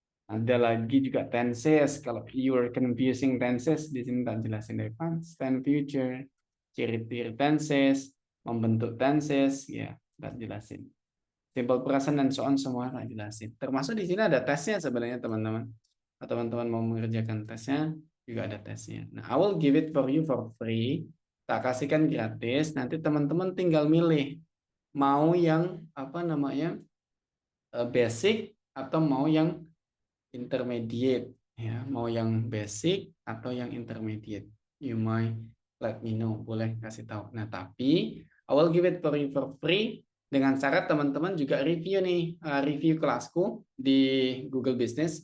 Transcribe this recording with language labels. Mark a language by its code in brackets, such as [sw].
[id] Ada lagi juga tenses. Kalau you are confusing tenses, di sini tak jelasin dari past, tense, future, ciri-ciri tenses, membentuk tenses, ya tak jelasin. Simple present dan so on semua tak jelasin. Termasuk di sini ada tesnya sebenarnya teman-teman. Atau teman-teman mau mengerjakan tesnya, juga ada tesnya. [en] Nah, I will give it for you for free. [id] Tak kasihkan gratis. Nanti teman-teman tinggal milih mau yang apa namanya basic atau mau yang intermediate Ya, mau yang basic atau yang intermediate. You might let me know, boleh kasih tahu. Nah, tapi I will give it for you for free dengan syarat teman-teman juga review nih, review kelasku di Google Business.